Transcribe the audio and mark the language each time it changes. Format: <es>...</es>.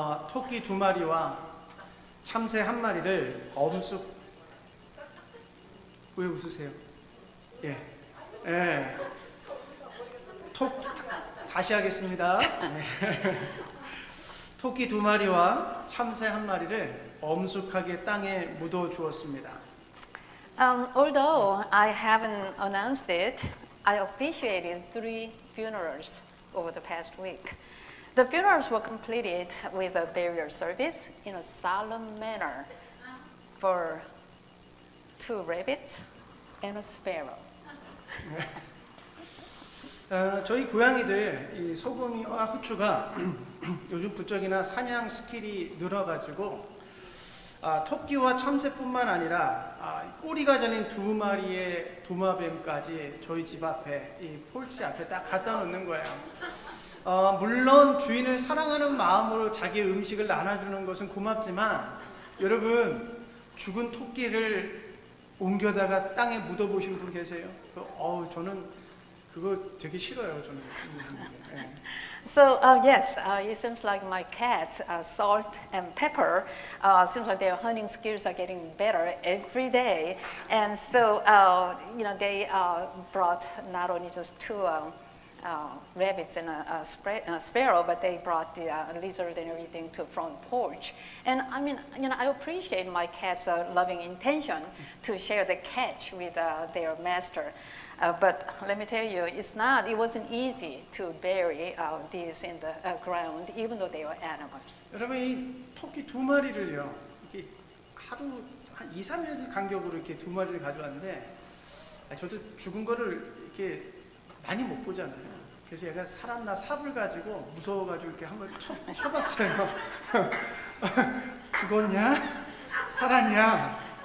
<ko>토끼 2마리와 참새 1마리를 왜 웃으세요? 예. 예. 다시 하겠습니다. 토끼 2마리와 참새 1마리를 엄숙하게 땅에 묻어 주었습니다.</ko> <en>Although I haven't announced it, I officiated 3 funerals over the past week. The funerals were completed with a burial service in a solemn manner for 2 rabbits and a sparrow.</en> <ko>저희 고양이들 이 소금이와 후추가 요즘 부쩍이나 사냥 스킬이 늘어가지고 토끼와 참새뿐만 아니라 꼬리가 잘린 2마리의 도마뱀까지 저희 집 앞에 이 폴치 앞에 딱 갖다 놓는 거예요. 물론 주인을 사랑하는 마음으로 자기의 음식을 나눠주는 것은 고맙지만 여러분 죽은 토끼를 옮겨다가 땅에 묻어보신 분 계세요? 저는 그거 되게 싫어요, 저는. 예.</ko> <en>So yes, it seems like my cats, Salt and Pepper, seems like their hunting skills are getting better every day. And so, they brought not only just two rabbits and a sparrow, but they brought the lizard and everything to front porch. And I mean, I appreciate my cats' loving intention to share the catch with their master. But let me tell you, it wasn't easy to bury these in the ground, even though they were animals.</en> <ko>여러분, 이 토끼 두 마리를요, 이렇게 하루 한 2, 3일 간격으로 이렇게 두 마리를 가져왔는데, 저도 죽은 거를 이렇게 많이 못 보잖아요. 그래서 얘가 살았나 삽을 가지고 무서워가지고 이렇게 한번 쳐봤어요. 죽었냐? 살았냐?</ko>